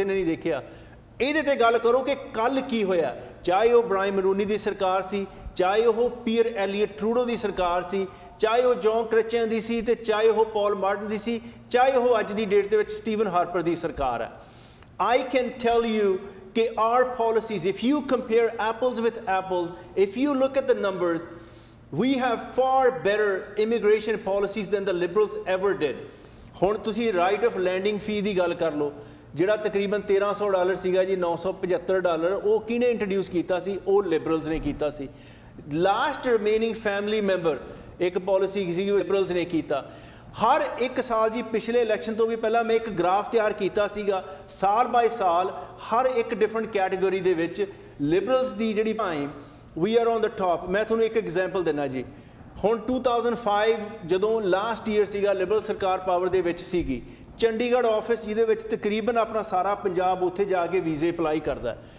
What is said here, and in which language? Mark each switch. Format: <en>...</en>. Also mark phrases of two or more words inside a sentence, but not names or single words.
<pa>ਨੇ ਨਹੀਂ ਦੇਖਿਆ ਇਹਦੇ ਤੇ ਗੱਲ ਕਰੋ ਕਿ ਕੱਲ ਕੀ ਹੋਇਆ ਚਾਹੇ ਉਹ ਬ੍ਰਾਇਨ ਮਰੂਨੀ ਦੀ ਸਰਕਾਰ ਸੀ ਚਾਹੇ ਉਹ ਪੀਅਰ ਐਲੀਅਟ ਟਰੂਡੋ ਦੀ ਸਰਕਾਰ ਸੀ ਚਾਹੇ ਉਹ ਜੌਨ ਕ੍ਰਿਚਨ ਦੀ ਸੀ ਤੇ ਚਾਹੇ ਉਹ ਪੌਲ ਮਾਰਟਨ ਦੀ ਸੀ ਚਾਹੇ ਉਹ ਅੱਜ ਦੀ ਡੇਟ ਦੇ ਵਿੱਚ ਸਟੀਵਨ ਹਾਰਪਰ ਦੀ ਸਰਕਾਰ ਹੈ</pa> <en>I can tell you</en> <pa>ਕਿ</pa> <en>our policies, if you compare apples with apples, if you look at the numbers, we have far better immigration policies than the liberals ever did.</en> <pa>ਹੁਣ ਤੁਸੀਂ</pa> <en>right of landing fee</en> <pa>ਦੀ ਗੱਲ ਕਰ ਲਓ ਜਿਹੜਾ ਤਕਰੀਬਨ $1300 ਸੀਗਾ ਜੀ $975 ਉਹ ਕਿਹਨੇ ਇੰਟਰੋਡਿਊਸ ਕੀਤਾ ਸੀ ਉਹ ਲਿਬਰਲਸ ਨੇ ਕੀਤਾ ਸੀ</pa> <en>last remaining family member</en> <pa>ਇੱਕ ਪਾਲਿਸੀ ਸੀ ਲਿਬਰਲਸ ਨੇ ਕੀਤਾ ਹਰ ਇੱਕ ਸਾਲ ਜੀ ਪਿਛਲੇ ਇਲੈਕਸ਼ਨ ਤੋਂ ਵੀ ਪਹਿਲਾਂ ਮੈਂ ਇੱਕ ਗ੍ਰਾਫ ਤਿਆਰ ਕੀਤਾ ਸੀਗਾ ਸਾਲ ਬਾਈ ਸਾਲ ਹਰ ਇੱਕ</pa> <en>different category</en> <pa>ਦੇ ਵਿੱਚ ਲਿਬਰਲਸ ਦੀ ਜਿਹੜੀ ਭਾਈ</pa> <en>we are on the top</en> <pa>ਮੈਂ ਤੁਹਾਨੂੰ ਇੱਕ ਐਗਜ਼ਾਮਪਲ ਦਿੰਦਾ ਜੀ ਹੁਣ 2005 ਜਦੋਂ</pa> <en>last year</en> <pa>ਸੀਗਾ ਲਿਬਰਲ ਸਰਕਾਰ ਪਾਵਰ ਦੇ ਵਿੱਚ ਸੀਗੀ ਚੰਡੀਗੜ੍ਹ ਆਫਿਸ ਜਿਹਦੇ ਵਿੱਚ ਤਕਰੀਬਨ ਆਪਣਾ ਸਾਰਾ ਪੰਜਾਬ ਉੱਥੇ ਜਾ ਕੇ ਵੀਜ਼ੇ ਅਪਲਾਈ ਕਰਦਾ</pa>